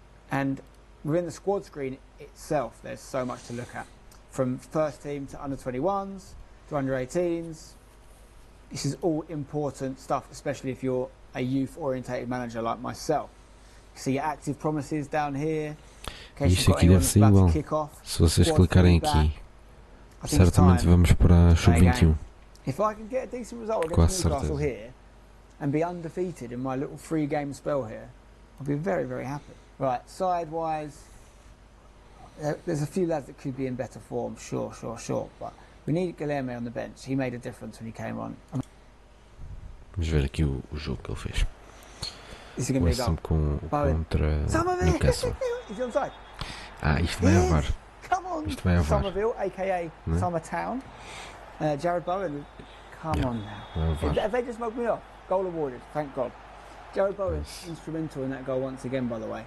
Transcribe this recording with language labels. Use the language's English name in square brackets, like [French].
[English] And within the squad screen itself, there's so much to look at. From first team to under 21s to under 18s. This is all important stuff, especially if you're a youth-orientated manager like myself. You see your active promises down here. [Portuguese] Isto aqui deve ser igual. Se vocês clicarem aqui, certamente vamos para sub-21. [English] If I can get a decent result against Newcastle here and be undefeated in my little 3-game spell here, I'll be very, very happy. Right, side-wise, there's a few lads that could be in better form, sure. But we need Guilherme on the bench. He made a difference when he came on. [Portuguese] Vamos ver aqui o jogo que ele fez. [English] This is going to be a goal. [Portuguese] Contra Newcastle. [English] He's onside. [Portuguese] Isto vai ao VAR. [English] Come on, [Portuguese] Isto vai ao VAR. [English] Somerville, a.k.a. Summertown. Jared Bowen, come on now. Have they just smoked me off? Goal awarded, thank God. Jared Bowen, instrumental in that goal once again, by the way.